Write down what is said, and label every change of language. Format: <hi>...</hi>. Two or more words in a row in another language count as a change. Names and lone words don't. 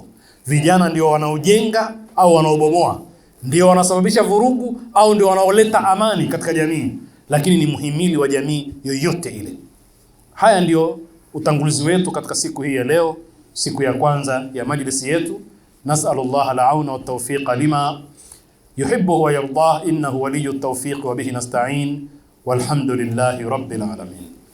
<sw>Vijana ndio wanaojenga au wanaobomoa, ndio wanasababisha vurugu au ndio wanaoleta amani katika jamii, lakini ni muhimili wa jamii yoyote ile. Haya ndio utangulizi wetu katika siku hii ya leo, siku ya kwanza ya majlisi yetu.</sw> <ar>نسأل الله العون والتوفيق لما يحب ويرضى، إنه ولي التوفيق وبه نستعين، والحمد لله رب العالمين.</ar>